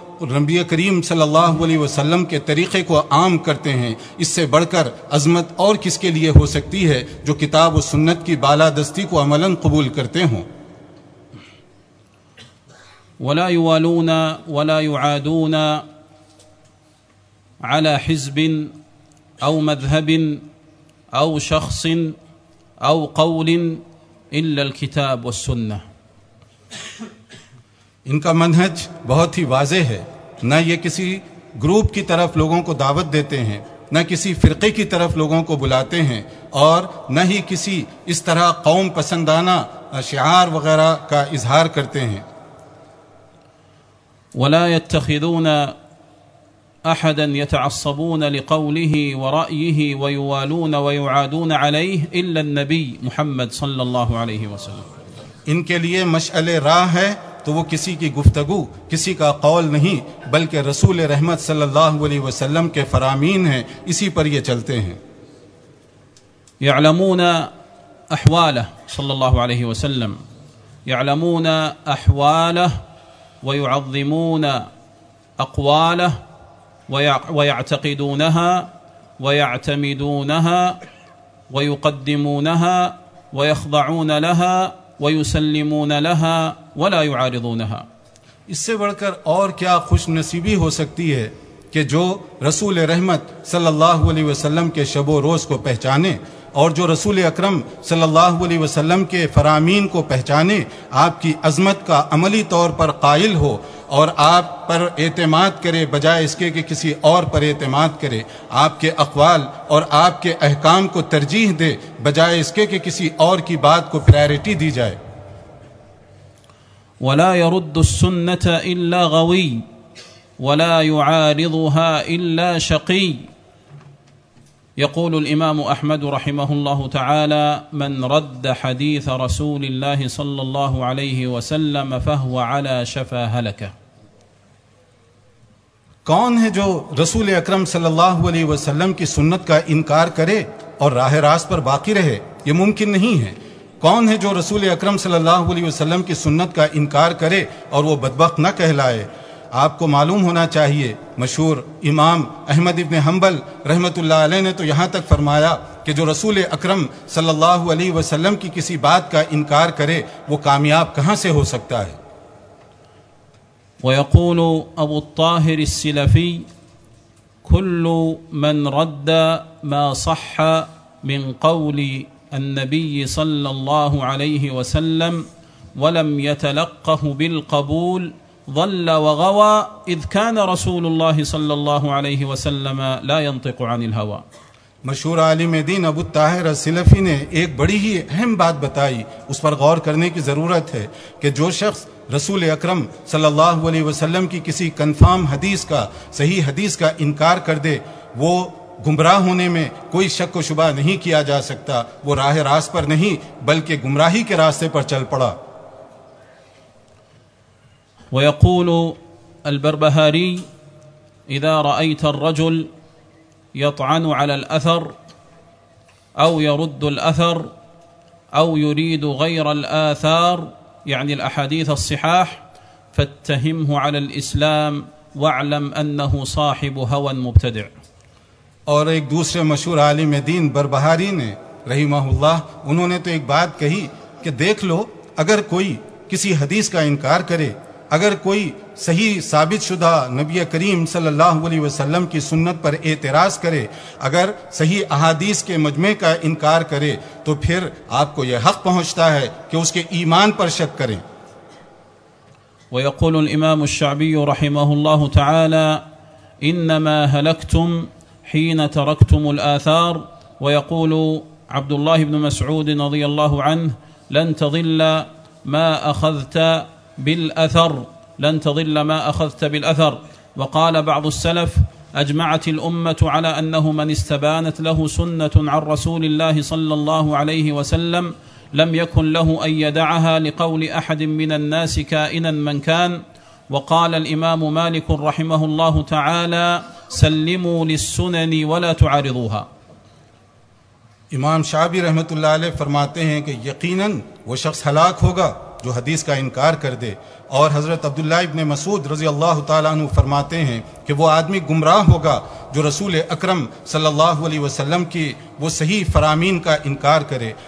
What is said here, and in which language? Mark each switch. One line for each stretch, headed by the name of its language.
Urdu: نبی کریم صلی اللہ علیہ وسلم کے طریقے کو عام کرتے ہیں، اس سے بڑھ کر عظمت اور کس کے لیے ہو سکتی ہے جو کتاب و سنت کی بالادستی کو عملاً قبول کرتے ہوں؟
Arabic: ولا يوالون ولا يعادون على حزب أو مذهب أو شخص أو قول إلا الكتاب والسنة.
Urdu: ان کا منہج بہت ہی واضح ہے، نہ یہ کسی گروپ کی طرف لوگوں کو دعوت دیتے ہیں، نہ کسی فرقے کی طرف لوگوں کو بلاتے ہیں، اور نہ ہی کسی اس طرح قوم پسندانہ شعار وغیرہ کا اظہار کرتے ہیں.
Arabic: ولا يتخذون احدا يتعصبون لقوله ورايه ويوالون ويعادون عليه الا النبي محمد صلى الله عليه وسلم.
Urdu: ان کے لیے مشعل راہ ہے تو وہ کسی کی گفتگو، کسی کا قول نہیں، بلکہ رسول رحمت صلی اللہ علیہ وسلم کے فرامین ہیں، اسی پر یہ چلتے ہیں.
Arabic: يعلمون احواله صلی اللہ علیہ وسلم، يعلمون احواله ويعظمون اقواله ويعتقدونها ويعتمدونها ويقدمونها ويخضعون لها ويسلمون لها ولا يعارضونها.
Urdu: اس سے بڑھ کر اور کیا خوش نصیبی ہو سکتی ہے کہ جو رسول رحمت صلی اللہ علیہ وسلم کے شب و روز کو پہچانے، اور جو رسول اکرم صلی اللہ علیہ وسلم کے فرامین کو پہچانے، آپ کی عظمت کا عملی طور پر قائل ہو اور آپ پر اعتماد کرے بجائے اس کے کہ کسی اور پر اعتماد کرے، آپ کے اقوال اور آپ کے احکام کو ترجیح دے بجائے اس کے کہ کسی اور کی بات کو پرائیورٹی دی جائے.
Arabic: ولا يرد السنة الا غوي ولا يعارضها الا شقي. يقول الإمام أحمد رحمه الله تعالى: من رد حديث رسول الله صلى الله عليه وسلم فهو على شفا هلكة.
Urdu: کون ہے جو رسول اکرم صلی اللہ علیہ وسلم کی سنت کا انکار کرے اور راہ راست پر باقی رہے؟ یہ ممکن نہیں ہے. کون ہے جو رسول اکرم صلی اللہ علیہ وسلم کی سنت کا انکار کرے اور وہ بدبخت نہ کہلائے؟ آپ کو معلوم ہونا چاہیے، مشہور امام احمد ابن حنبل رحمت اللہ علیہ نے تو یہاں تک فرمایا کہ جو رسول اکرم صلی اللہ علیہ وسلم کی کسی بات کا انکار کرے وہ کامیاب کہاں سے ہو سکتا ہے؟
Arabic: ويقول ابو الطاهر السلفي: كل من رد ما صح من قول النبي صلى الله عليه وسلم ولم يتلقه بالقبول ضل وغوى، اذ كان رسول الله صلى الله عليه وسلم لا ينطق عن الهوى.
Urdu: مشہور عالم دین ابو الطاہر السلفی نے ایک بڑی ہی اہم بات بتائی، اس پر غور کرنے کی ضرورت ہے، کہ جو شخص رسول اکرم صلی اللہ علیہ وسلم کی کسی کنفرم حدیث کا، صحیح حدیث کا انکار کر دے، وہ گمراہ ہونے میں کوئی شک و شبہ نہیں کیا جا سکتا، وہ راہ راست پر نہیں بلکہ گمراہی کے راستے پر چل پڑا.
Arabic: ويقول البربهاري: اذا رايت الرجل يطعن على الاثر او يرد الاثر او يريد غير الاثار، يعني الاحاديث الصحاح، فاتهمه على الاسلام واعلم انه صاحب هوى مبتدع.
Urdu: اور ایک دوسرے مشہور عالم دین بربہاری نے رحمہ اللہ، انہوں نے تو ایک بات کہی کہ دیکھ لو، اگر کوئی کسی حدیث کا انکار کرے، اگر کوئی صحیح ثابت شدہ نبی کریم صلی اللہ علیہ وسلم کی سنت پر اعتراض کرے، اگر صحیح احادیث کے مجمع کا انکار کرے، تو پھر آپ کو یہ حق پہنچتا ہے کہ اس کے ایمان پر شک کریں.
Arabic: ويقول الامام الشعبي رحمه الله تعالى: انما هلكتم حين تركتم الاثار. ويقول عبد الله بن مسعود رضي الله عنه: لن تضل ما اخذت بالأثر، لن تضل ما أخذت بالأثر. وقال بعض السلف: أجمعت الأمة على أنه من استبانت له سنة عن رسول الله صلى الله عليه وسلم لم يكن له أن يدعها لقول أحد من الناس كائنا من كان. وقال الإمام مالك رحمه الله تعالى: سلموا للسنن ولا تعارضوها.
Urdu: امام شعبی رحمت اللہ علیہ فرماتے ہیں کہ یقیناً وہ شخص ہلاک ہوگا جو حدیث کا انکار کر دے. اور حضرت عبداللہ ابن مسعود رضی اللہ تعالیٰ عنہ فرماتے ہیں کہ وہ آدمی گمراہ ہوگا جو رسول اکرم صلی اللہ علیہ وسلم کی وہ صحیح فرامین کا انکار کرے.